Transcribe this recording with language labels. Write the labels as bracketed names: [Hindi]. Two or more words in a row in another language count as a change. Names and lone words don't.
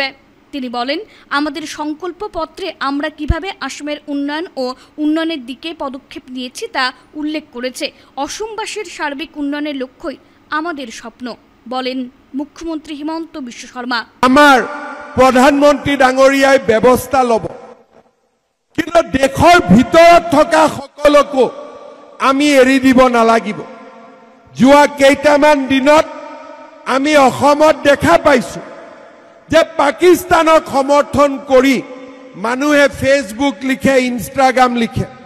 [Bangla] তিনি বলেন, আমাদের সংকল্প পত্রে আমরা কিভাবে আসামের উন্নয়ন ও উন্নয়নের দিকে পদক্ষেপ নিয়েছি তা উল্লেখ করেছে। অসমবাসীর সার্বিক উন্নয়নের লক্ষ্যই আমাদের স্বপ্ন, বলেন মুখ্যমন্ত্রী হিমন্ত বিশ্ব শর্মা। [Assamese] আমার প্রধানমন্ত্রী ডাঙৰীয়াই ব্যৱস্থা লব, কিন্তু দেশৰ ভিতৰত থকা সকলকো আমি এৰি দিব নালাগিব। যোৱা কেইটামান দিনত আমি অসমত দেখা পাইছো যে পাকিস্তানক সমৰ্থন কৰি মানুহে ফেচবুক লিখে, ইনষ্টাগ্ৰাম লিখে।